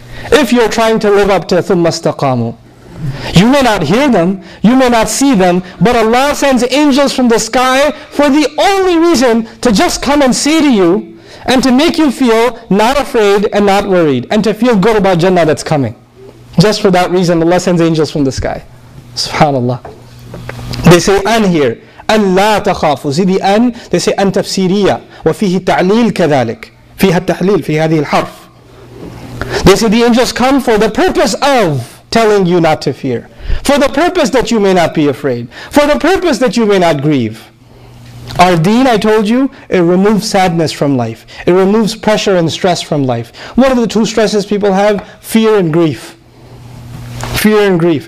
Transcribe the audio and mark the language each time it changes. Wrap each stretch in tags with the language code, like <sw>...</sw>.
<en>If you're trying to live up to</en> <ar>ثُمَّ اسْتَقَامُوا.</ar> <en>You may not hear them, you may not see them, but Allah sends angels from the sky for the only reason to just come and say to you and to make you feel not afraid and not worried, and to feel good about Jannah that's coming. Just for that reason, Allah sends angels from the sky. Subhanallah. They say an here.</en> <ar>أن لا تخافوا.</ar> <en>See the an, they say an</en> <ar>تفسيرية وفيه التعليل كذلك. فيها التحليل في هذه الحرف.</ar> <en>They say the angels come for the purpose of telling you not to fear. For the purpose that you may not be afraid. For the purpose that you may not grieve. Our deen, I told you, it removes sadness from life. It removes pressure and stress from life. What are the two stresses people have? Fear and grief. Fear and grief.</en>